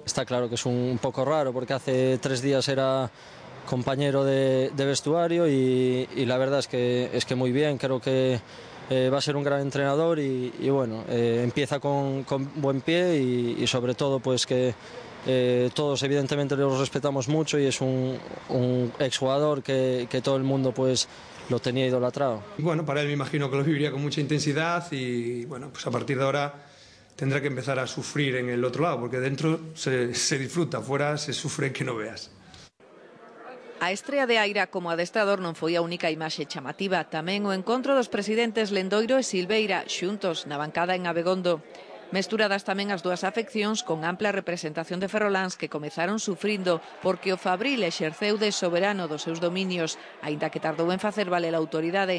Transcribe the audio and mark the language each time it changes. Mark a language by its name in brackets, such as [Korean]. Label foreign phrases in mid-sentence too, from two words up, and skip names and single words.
[Spanish] Está claro que es un poco raro porque hace 3 días era compañero de vestuario y la verdad es que muy bien, creo que va a ser un gran entrenador y bueno, empieza con buen pie y sobre todo pues que todos evidentemente los respetamos mucho y es un exjugador que todo el mundo pues lo tenía idolatrado. Bueno, para él me imagino que lo viviría con mucha intensidad y bueno, pues a partir de ahora tendrá que empezar a sufrir en el otro lado, porque dentro se disfruta, fuera se sufre que no veas. [Galician] A estrea de Aira como adestrador non foi a única imaxe chamativa, tamén o encontro dos presidentes Lendoiro e Silveira, xuntos na bancada en Abegondo. Mesturadas tamén as dúas afeccións con ampla representación de ferroláns que comezaron sufrindo porque o Fabril exerceu de soberano dos seus dominios, aínda que tardou en facer valer a autoridade.